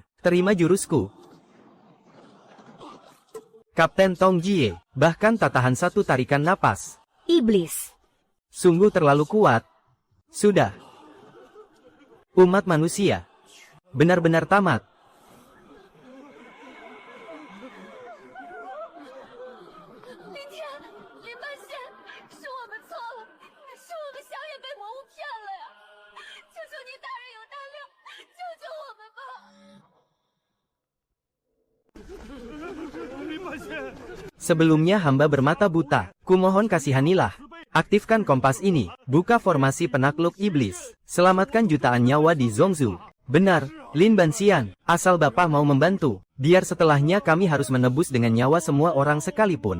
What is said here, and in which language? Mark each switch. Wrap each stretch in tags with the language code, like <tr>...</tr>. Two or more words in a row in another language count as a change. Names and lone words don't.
<id>Terima jurusku. Kapten Tong Jie, bahkan tak tahan satu tarikan napas. Iblis. Sungguh terlalu kuat. Sudah. Umat manusia. Benar-benar tamat.</id> <zh>林天，林半仙，是我们错了，是我们小野被魔物骗了呀！求求你大人有大量，救救我们吧！</zh> <id>Sebelumnya hamba bermata buta, kumohon kasihanilah. Aktifkan kompas ini, buka formasi penakluk iblis. Selamatkan jutaan nyawa di Zhongzhou. Benar, Lin Banxian, asal Bapak mau membantu, biar setelahnya kami harus menebus dengan nyawa semua orang sekalipun.</id>